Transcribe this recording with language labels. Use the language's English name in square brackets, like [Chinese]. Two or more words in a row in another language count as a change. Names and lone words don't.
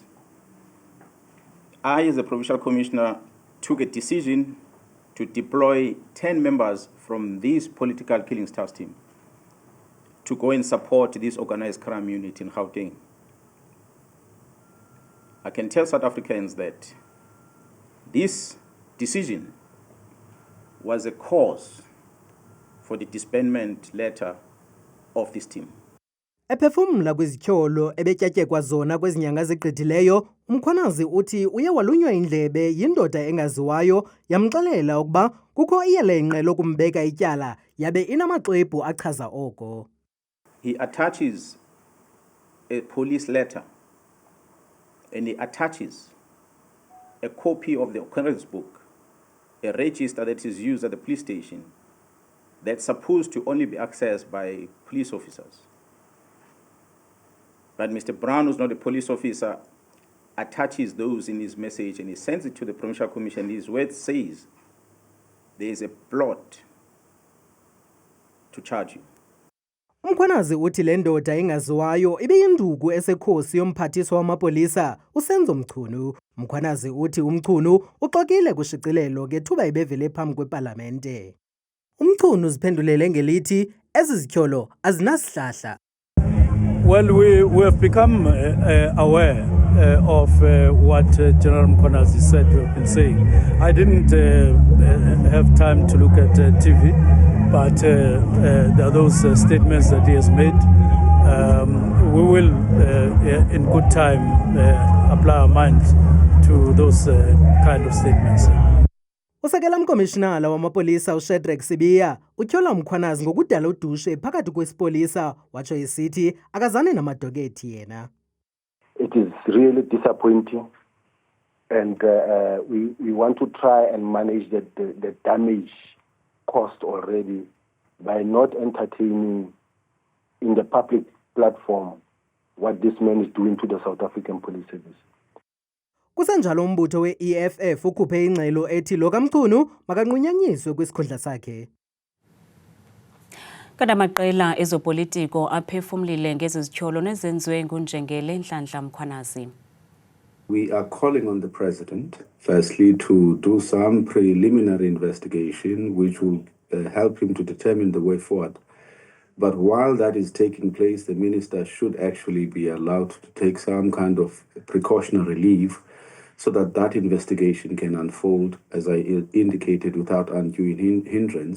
[English] I, as a Provincial Commissioner, took a decision to deploy 10 members from this political killings task team to go and support this organized crime unit in Gauteng. I can tell South Africans that this decision was a cause for the disbandment letter of this team. [Xhosa] Ephefumla kwizityholo ebetyatyekwa zona kwezinyanga zegqithileyo, Umkhwanazi uthi uye walunywa indlebe yindoda engaziwayo yamxelela ukuba kukho iyelenqe lokumbeka ityala yabe inamaxwebhu achaza oko. [English] He attaches a police letter and he attaches a copy of the occurrence book, a register that is used at the police station that's supposed to only be accessed by police officers. But Mr. Brown, who's not a police officer, attaches those in his message and he sends it to the Provincial Commission. His word says there is a plot to charge you. [Xhosa] Umkhwanazi uthi le ndoda engaziwayo ibeyinduku esekhosi yomphathiswa wamapolisa uSenzo Mchunu. Umkhwanazi uthi uMchunu uxokile kushicilelo ngethuba ibevele phambi kwepalamente. Umchunu uziphendulele ngelithi ezi zityholo azinasihlahla. [English] Well, we have become aware of what General Mkhwanazi said we have been saying. I didn't have time to look at TV, but there are those statements that he has made. We will, in good time, apply our minds to those kind of statements. [Xhosa] Usekela mkomishinala wamapolisa uShadrack Sibiya utyhola umkhwanazi ngokudala udushe phakathi kwesipolisa watsho esithi akazani namadokethi yena. [English] It is really disappointing, and we want to try and manage the damage caused already by not entertaining in the public platform what this man is doing to the South African Police Service. [Xhosa] Kusenjalo umbutho we-EFF ukhuphe ingxelo ethi lo kaMchunu makanqunyanyiswe kwisikhundla sakhe. Kanti amaqela ezopolitiko aphefumlile ngezi zityholo nezenziwe nguNjengele Nhlanhla Mkhwanazi. [English] We are calling on the President, firstly, to do some preliminary investigation which will help him to determine the way forward. But while that is taking place, the Minister should actually be allowed to take some kind of precautionary leave so that that investigation can unfold, as I indicated, without undue hindrance.